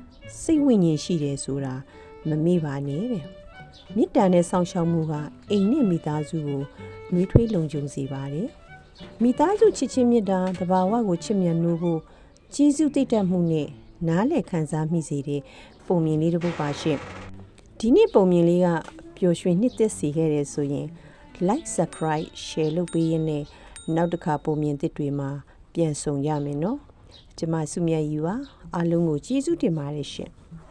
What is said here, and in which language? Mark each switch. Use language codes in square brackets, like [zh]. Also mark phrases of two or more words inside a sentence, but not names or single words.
[my] စိတ်ဝိညာဉ်ရှိတယ်ဆိုတာမမေ့ပါနဲ့တဲ့မေတ္တာနဲ့ဆောင်ရှောက်မှုကအိမ်နဲ့မိသားစု ကိုနှွေးထွေးလုံခြုံစေပါတယ်မိသားစုချစ်ချင်းမြတ်တာတဘာဝကိုချစ်မြတ်နိုးဖို့ကျေးဇူးတိတ်တက်မှုနဲ့နားလည်ခံစားမိစေတဲ့ပုံမြင်လေးတစ်ပုဒ်ပါရှင်ဒီနေ့ပုံမြင်လေးကပျော်ရွှင်နှစ်သက်စေခဲ့တယ်ဆိုရင် [en] like subscribe share [my] လုပ်ပေးရင်းနဲ့နောက်တစ်ခါပုံမြင်သစ်တွေမှာပြန်ဆုံရမယ်နော်ကျမစုမြတ်ယူပါအားလုံးကိုကျေးဇူးတင်ပါတယ်ရှင်